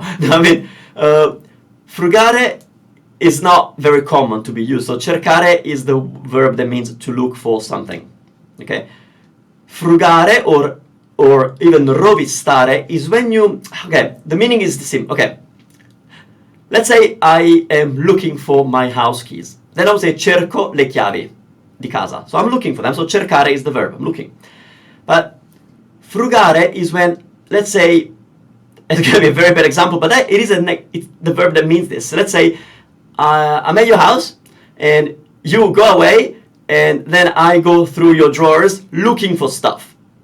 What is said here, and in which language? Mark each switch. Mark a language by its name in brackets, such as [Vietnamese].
[English] I mean, frugare is not very common to be used. So cercare is the verb that means to look for something. Okay. Frugare or even rovistare is when you, okay, the meaning is the same. Okay. Let's say I am looking for my house keys. Then I would say [Italian] cerco le chiavi di casa. [English] So I'm looking for them. So cercare is the verb. I'm looking. But frugare is when, let's say, it's going to be a very bad example, but it is it's the verb that means this. So let's say I'm at your house and you go away and then I go through your drawers looking for stuff.